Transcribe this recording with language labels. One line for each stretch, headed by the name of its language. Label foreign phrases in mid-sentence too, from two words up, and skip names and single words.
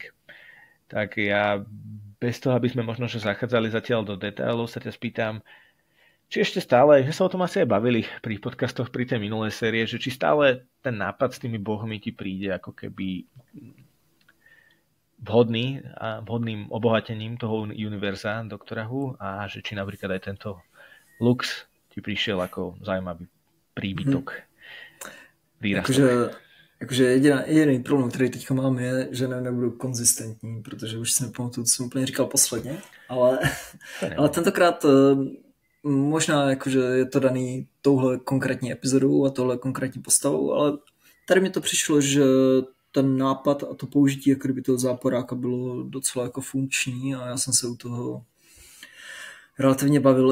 Slovak: Tak ja bez toho, aby sme možno že zachádzali zatiaľ do detailov, sa ťa spýtam, či ešte stále, že sa o tom asi aj bavili pri podcastoch pri tej minulej série, že či stále ten nápad s tými bohmi ti príde ako keby vhodným obohatením toho univerza Doktora Who a že či napríklad aj tento Lux ti prišiel ako zaujímavý príbytok.
Czech: Jakože jediný problém, který teďka mám, je, že nebudu konzistentní, protože už jsem pamatuju, co jsem úplně říkal posledně, ale tentokrát možná jakože je to daný touhle konkrétní epizodou a tohle konkrétní postavou, ale tady mi to přišlo, že ten nápad a to použití jako kdyby toho záporáka bylo docela jako funkční a já jsem se u toho relativně bavil.